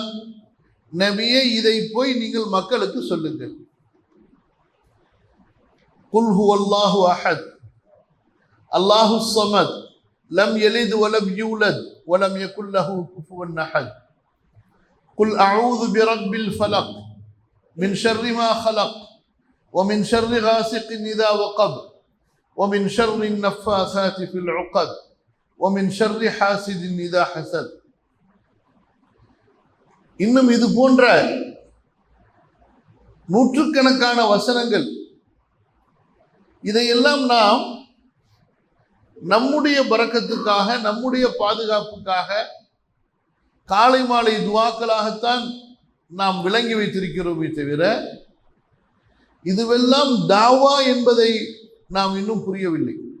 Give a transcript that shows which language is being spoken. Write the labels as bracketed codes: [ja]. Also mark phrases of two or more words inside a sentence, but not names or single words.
[ta] நபியே, இதை போய் நீங்கள் மக்களுக்கு சொல்லுங்கள். [ar] قل هو الله أحد الله الصمد لم يلد ولم يولد ولم يكن له كفوا أحد. قل أعوذ برب الفلق من شر ما خلق ومن شر غاسق إذا وقب ومن شر النفاثات في العقد ومن شر حاسد إذا حسد. [ta] இன்னும் இது போன்ற நூற்றுக்கணக்கான வசனங்கள். இதையெல்லாம் நாம் நம்முடைய பரக்கத்துக்காக, நம்முடைய பாதுகாப்புக்காக காலை மாலை துஆக்களாகத்தான் நாம் விளங்கி வைத்திருக்கிறோமே தவிர இதுவெல்லாம் தாவா என்பதை நாம் இன்னும் புரியவில்லை.